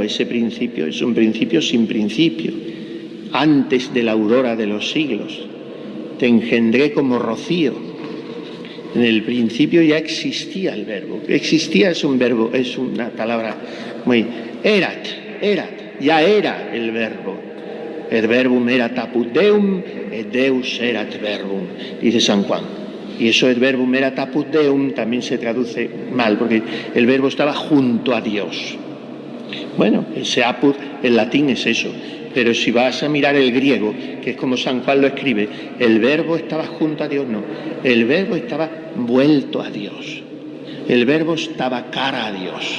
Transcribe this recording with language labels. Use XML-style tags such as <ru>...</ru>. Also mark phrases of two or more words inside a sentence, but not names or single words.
<es>Ese principio es un principio sin principio. Antes de la aurora de los siglos, te engendré como rocío. En el principio ya existía el Verbo. Existía es un verbo, es una palabra muy... Erat, ya era el Verbo.</es> <la>Et verbum erat apud Deum, et Deus erat verbum,</la> <es>dice San Juan. Y eso</es> <la>et verbum erat apud Deum</la> <es>también se traduce mal, porque el verbo estaba junto a Dios. Bueno, ese apud en latín es eso, pero si vas a mirar el griego, que es como San Juan lo escribe, el verbo estaba junto a Dios, no. El verbo estaba vuelto a Dios. El verbo estaba cara a Dios.</es>